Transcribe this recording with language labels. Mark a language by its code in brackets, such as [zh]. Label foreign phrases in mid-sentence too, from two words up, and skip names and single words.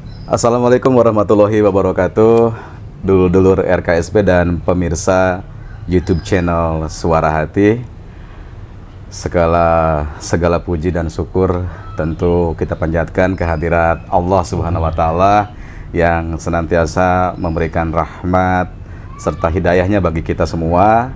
[ar] السلام عليكم ورحمة الله وبركاته. [id] Dulur-dulur RKSB dan pemirsa YouTube channel Suara Hati. Segala puji dan syukur tentu kita panjatkan kehadirat Allah [ar] سبحانه وتعالى [id] yang senantiasa memberikan rahmat serta hidayahnya bagi kita semua.